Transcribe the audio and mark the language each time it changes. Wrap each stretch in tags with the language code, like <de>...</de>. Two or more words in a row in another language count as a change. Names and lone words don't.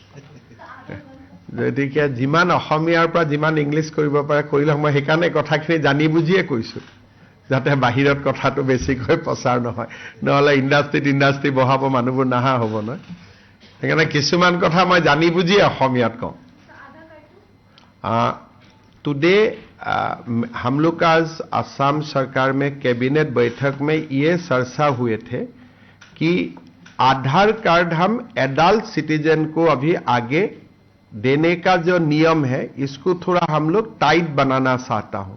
<as>গতিকে যিমান অসমীয়াৰ পৰা যিমান ইংলিছ কৰিব পাৰে কৰি লওক। মই সেইকাৰণে কথাখিনি জানি বুজিয়ে কৈছো, যাতে বাহিৰত কথাটো বেছিকৈ প্ৰচাৰ নহয়, নহ'লে ইণ্ডাষ্ট্ৰি বহাব মানুহবোৰ নাহা হ'ব নহয়। সেইকাৰণে কিছুমান কথা মই জানি বুজিয়ে অসমীয়াত কওঁ।</as> <hi>टुडे हम लोग का आज असम सरकार में कैबिनेट बैठक में ये चर्चा हुए थे कि आधार कार्ड हम</hi> <en>adult citizen</en> <hi>को अभी आगे देने का जो नियम है, इसको थोड़ा हम लोग टाइट बनाना चाहता हूं।</hi>